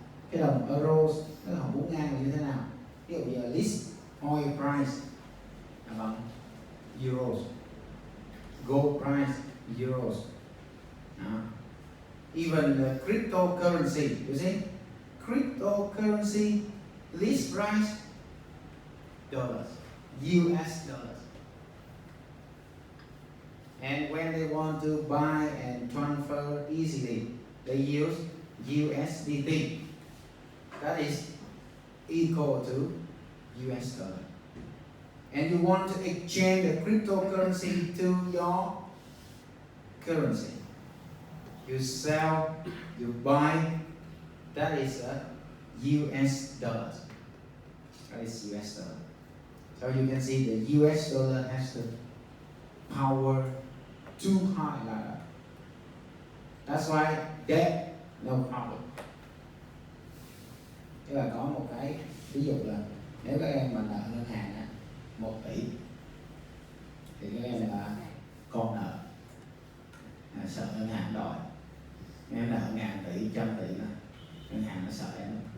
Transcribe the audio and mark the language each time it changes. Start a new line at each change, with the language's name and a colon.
Vietnamese: Cái đồng euro nó không muốn ngang là như thế nào? Ví dụ giờ
English: list oil price
Vietnamese: là bằng euros,
English: gold price euros.
Vietnamese: Đó.
English: Even the cryptocurrency, you see, cryptocurrency list price dollars, US dollars. And when they want to buy and transfer easily, they use USDT. That is equal to US dollar. And you want to exchange the cryptocurrency to your currency. You sell, you buy, that is a US dollar. That is US dollar. So you can see the US dollar has the power too high like that. That's why debt no problem.
Vietnamese: Tức là có một cái ví dụ là nếu các em mà nợ ngân hàng á 1 tỷ thì các em là con nợ, sợ ngân hàng đòi. Em nợ 1.000 tỷ, 100 tỷ là ngân hàng nó sợ em.